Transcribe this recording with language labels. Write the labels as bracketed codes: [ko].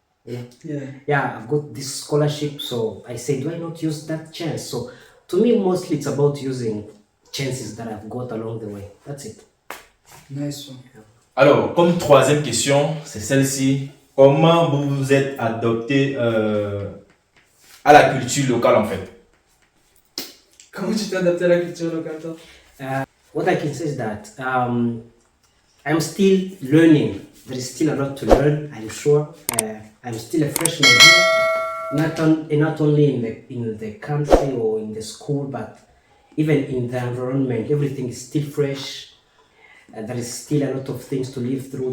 [en] Yeah, I've got this scholarship, so I said, why not use that chance? So to me, mostly it's about using chances that I've got along the way. That's it. Nice one. [fr] Alors, comme troisième question, c'est celle-ci. Comment vous vous êtes adopté à la culture locale en fait? Comment tu t'es adapté à la culture locale, toi? [en] What I can say is that I'm still learning. There is still a lot to learn, I'm sure. I'm still a freshman here, not only in the country or in the school, but even in the environment. Everything is still fresh. There is still a lot of things to live through.